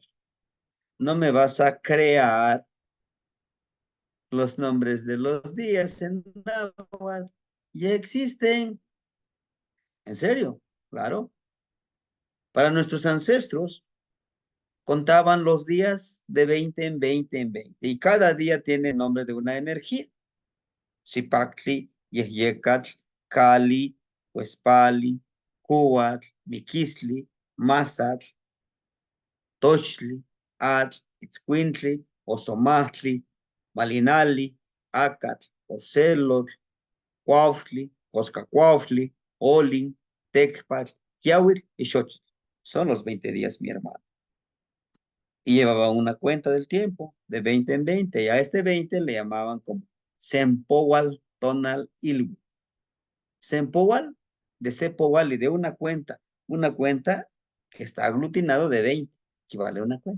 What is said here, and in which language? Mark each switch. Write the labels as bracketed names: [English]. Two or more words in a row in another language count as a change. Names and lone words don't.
[Spanish] No me vas a crear los nombres de los días en náhuatl. Ya existen. ¿En serio? Claro. Para nuestros ancestros, contaban los días de 20 en 20 en 20 y cada día tiene nombre de una energía. [Nahuatl languages] Zipactli, Yehyecatl, Cali, Huespali, Cuatl, Miquisli, Mazatl, Tochli, Atl, Itzcuintli, Ozomatli, Malinali, Acatl, Ocelotl, Cuautli, Coscacuautli, Olin, Tecpatl, Kiawitl y Xochitl. [Spanish] Son los 20 días, mi hermano. Y llevaban una cuenta del tiempo de 20 en 20 y a este 20 le llamaban como [Nahuatl languages] Sempowal Tonal Ilwi. [Spanish] Sempowal de Sepowal y de una cuenta que está aglutinado de 20, equivale a una cuenta.